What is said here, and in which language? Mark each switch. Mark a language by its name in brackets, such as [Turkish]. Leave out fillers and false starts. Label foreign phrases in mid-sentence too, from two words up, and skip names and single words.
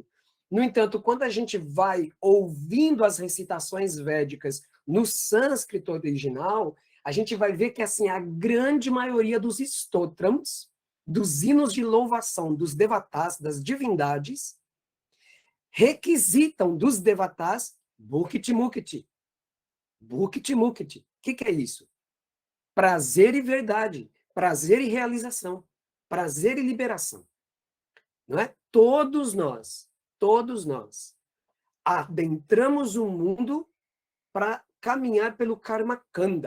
[Portuguese] No entanto, quando a gente vai ouvindo as recitações védicas no sânscrito original, a gente vai ver que assim, a grande maioria dos stotrams, dos hinos de louvação dos devatas, das divindades, requisitam dos devatas [Sanskrit] bhukti mukti. Bhukti mukti. [Portuguese] O que é isso? Prazer e verdade, prazer e realização, prazer e liberação. Não é? Todos nós adentramos o mundo para caminhar pelo [Sanskrit] Karma Kanda.